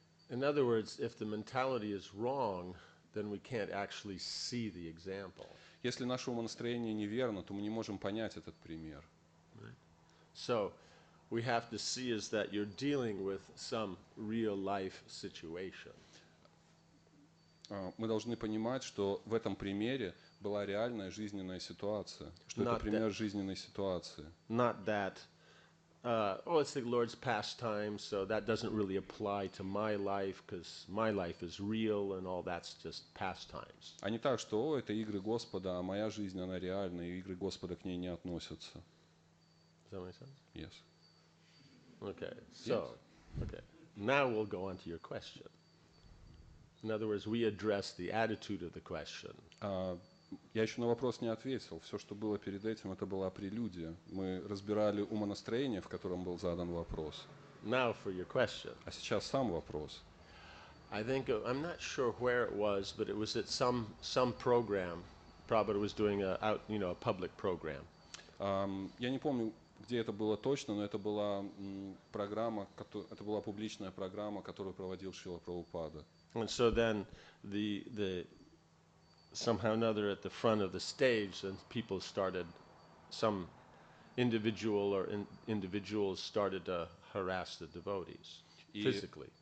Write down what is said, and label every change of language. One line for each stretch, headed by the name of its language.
English: In other words, if the mentality is wrong, then we can't actually see the example.
Russian: Если наше умонастроение неверно, то мы не можем понять этот пример.
English: Right? So, we have to see is that you're dealing with some real life situation.
Russian: Мы должны понимать, что в этом примере была реальная жизненная ситуация, что это
English: Not
Russian: пример жизненной ситуации.
English: Not that, it's the Lord's pastime, so that doesn't really apply to my life because my life is real and all that's just pastimes.
Russian: А не так, что это игры Господа, а моя жизнь, она реальна, и игры Господа к ней не относятся.
English: Does that make sense? Yes. Okay, so, okay. Now we'll go on to your question. In other words, we address the attitude of the question.
Russian: Я еще на вопрос не ответил. Все, что было перед этим, это была прелюдия. Мы разбирали умонастроение, в котором был задан вопрос.
English: Now for your question.
Russian: А сейчас сам вопрос.
English: I think, I'm not sure where it was, but it was at some program. Prabhupada was doing a public program.
Russian: Я не помню, где это было точно, но это была программа, это была публичная программа, которую проводил Шрила Прабхупада.
English: And so then the somehow or another at the front of the stage, and people started, some individual or individuals started to harass the devotees physically.